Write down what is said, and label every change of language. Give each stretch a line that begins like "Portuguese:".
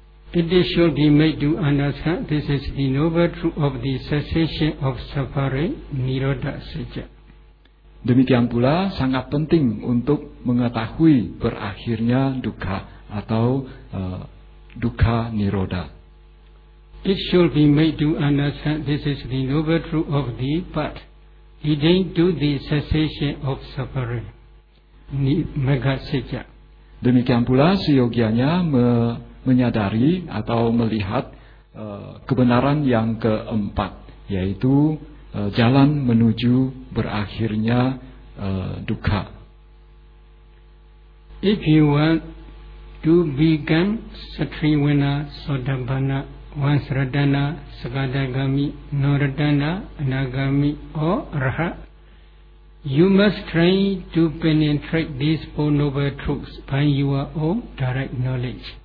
English: It shall be made to understand this is the noble truth of the cessation of suffering, nirodha sijja.
Indonesian: Demikian pula sangat penting untuk mengetahui berakhirnya dukkha atau dukkha nirodha.
English: It shall be made to understand this is the noble truth of the path leading to the cessation of suffering, nirodha sijja.
Indonesian: Demikian pula seyogianya menyadari atau melihat kebenaran yang keempat, yaitu jalan menuju berakhirnya dukkha.
English: If you want to become Satriwana, Sodabana, Vansradana, Sagadagami, Noradana, Anagami, or Raha, you must try to penetrate these four noble truths by your own direct knowledge.